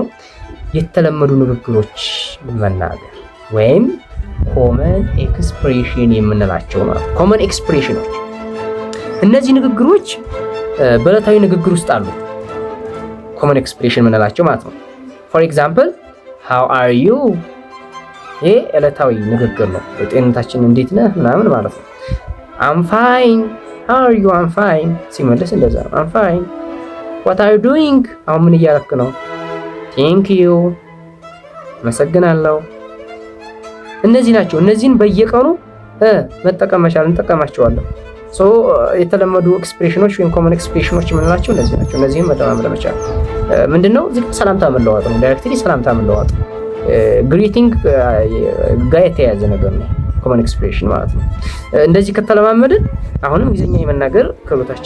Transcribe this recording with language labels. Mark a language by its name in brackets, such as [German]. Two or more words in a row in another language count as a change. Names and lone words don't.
[Amharic] የተለመዱ ንግግሮች መናገር ወይም [English] common expression [Amharic] የምንላቸው ማለት ነው። [English] common expressions [Amharic] እነዚህ ንግግሮች በዕለታዊ ንግግር ውስጥ አሉ። [English] common expression [Amharic] የምንላቸው ማለት ነው። [English] for example how are you [Amharic] ይሄ ዕለታዊ ንግግር ነው። ጤንነታችን እንዴት ነህ ምናምን ማለት ነው። [English] I'm fine how are you I'm fine [Amharic] ሲመለስ እንደዛ ነው። [English] I'm fine what are you doing [Amharic] አሁን ምን እያደረክ ነው? [English] thank you [Amharic] አመሰግናለሁ። እነዚህ ናቸው። እነዚህን በየቀኑ መጠቀም መቻል እንጠቀማቸዋለን። የተለመዱ ኤክስፕሬሽኖች ወይም [English] common expressions [Amharic] የምንላቸው እነዚህ ናቸው። እነዚህን መለማመድ መቻል ምንድነው? እዚህ ሰላምታ መለዋወጥ ነው። ዳይሬክትሊ ሰላምታ መለዋወጥ ግሪቲንግ ጋር የተያያዘ ነገር ነው። [English] common expression [Amharic] ማለት ነው። እንደዚህ ከተለማመድን አሁንም እንግሊዝኛ የመናገር ክህሎታችን